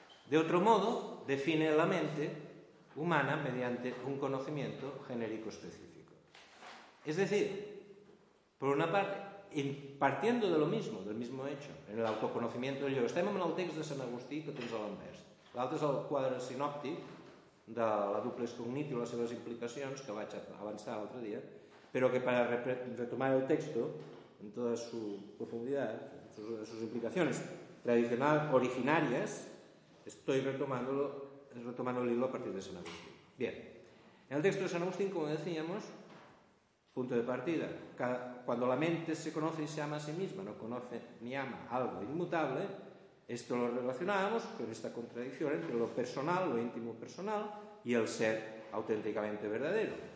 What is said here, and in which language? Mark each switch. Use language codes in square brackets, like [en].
[es] De otro modo, define la mente humana mediante un conocimiento genérico específico. Es decir, por una parte, partiendo de lo mismo, del mismo hecho, en el autoconocimiento del yo, [ca] estem en el text de Sant Agustí que tens a l'envers. L'altre és el quadre sinòptic de la duplex cognitiva i les seves implicacions, que vaig avançar l'altre dia, però que per retomar [es] el texto, en toda su profundidad, sus implicaciones tradicionales, originarias, estoy retomando el hilo a partir de San Agustín. Bien, en el texto de San Agustín, como decíamos, punto de partida, cuando la mente se conoce y se ama a sí misma, no conoce ni ama algo inmutable, esto lo relacionábamos con esta contradicción entre lo personal, lo íntimo personal, y el ser auténticamente verdadero.